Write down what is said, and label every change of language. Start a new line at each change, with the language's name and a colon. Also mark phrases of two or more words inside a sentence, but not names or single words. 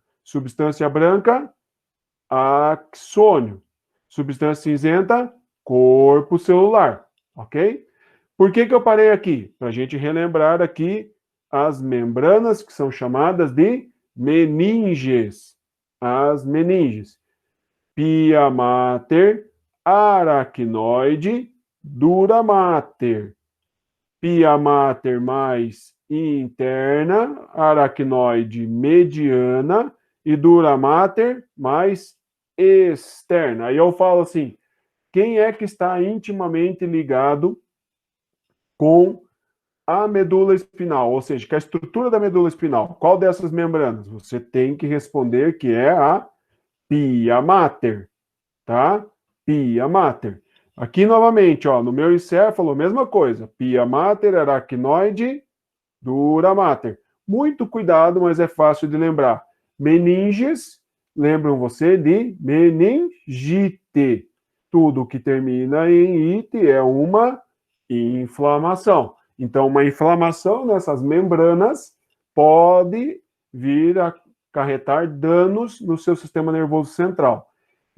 Portuguese: Substância branca, axônio. Substância cinzenta, corpo celular, ok? Por que que eu parei aqui? Para a gente relembrar aqui as membranas que são chamadas de meninges. As meninges. Pia mater, aracnoide, dura mater. Pia mater mais interna, aracnoide mediana e dura mater mais externa. Aí eu falo assim, quem é que está intimamente ligado com a medula espinal, ou seja, que a estrutura da medula espinal, qual dessas membranas? Você tem que responder que é a pia mater, tá? Pia mater. Aqui novamente, ó, no meu encéfalo, mesma coisa. Pia mater, aracnoide, dura mater. Muito cuidado, mas é fácil de lembrar. Meninges, lembram você de meningite. Tudo que termina em ite é uma inflamação. Então, uma inflamação nessas membranas pode vir a acarretar danos no seu sistema nervoso central.